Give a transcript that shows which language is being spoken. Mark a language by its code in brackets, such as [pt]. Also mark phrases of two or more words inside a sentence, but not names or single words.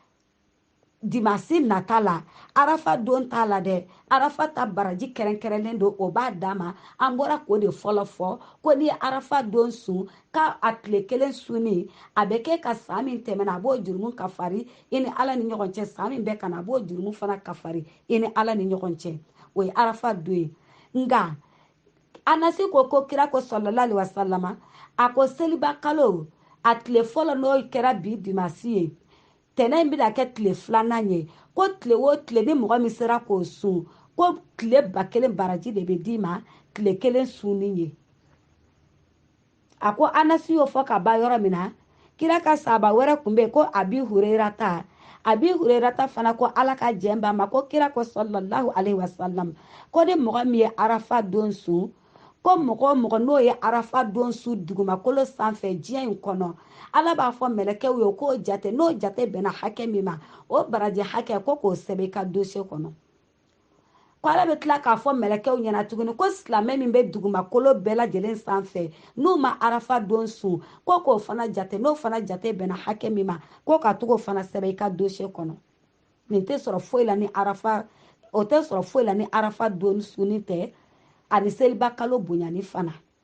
[bm] dimasi nata la Arafa don t'a la dɛ Arafa ta baraji kɛrɛnkɛrɛnlen don o b'a d'a ma an bɔra k'o de fɔlɔ fɔ ko n'i ye Arafa don sun k'a a tile 1 sunni a bɛ kɛ ka san min tɛmɛna a b'o jurumu kafari i ni Ala ni ɲɔgɔn cɛ san min bɛ ka na a b'o jurumu fana kafari i ni Ala ni ɲɔgɔn cɛ o ye Arafa don ye nka Anasi ko kira ko [ar] صلى الله عليه وسلم [bm] a ko seliba kalo a tile fɔlɔ n'o kɛra bi dimasi ye tɛnɛ in bɛna kɛ tile 2nan ye ko tile o tile ni mɔgɔ min sera k'o sun ko tile 1000 baraji de bɛ d'i ma tile 1 sunni ye a ko Anasi y'o fɔ ka ban yɔrɔ min na kira ka sahaba wɛrɛ tun bɛ yen ko Abi Hurairata fana ko Ala ka jɛn b'a ma ko kira ko [ar] صلى الله عليه وسلم [bm] ko ni mɔgɔ min ye Arafa don sun ko mɔgɔ o mɔgɔ n'o ye Arafa don sun dugumakolo sanfɛ diɲɛ in kɔnɔ Ala b'a fɔ mɛlɛkɛw ye k'o jate n'o jate bɛnna hakɛ min ma o baraji hakɛ ko k'o sɛbɛn i ka dossier kɔnɔ ko Ala bɛ tila k'a fɔ mɛlɛkɛw ɲɛna tuguni ko silamɛ min bɛ dugumakolo bɛɛ lajɛlen sanfɛ n'u ma Arafa don sun ko k'o fana jate n'o fana jate bɛnna hakɛ min ma ko ka to k'o fana sɛbɛn i ka dossier kɔnɔ nin tɛ sɔrɔ foyi la ni Arafa o tɛ sɔrɔ foyi la ni Arafa don sunni tɛ ani seliba kalo bonyani fana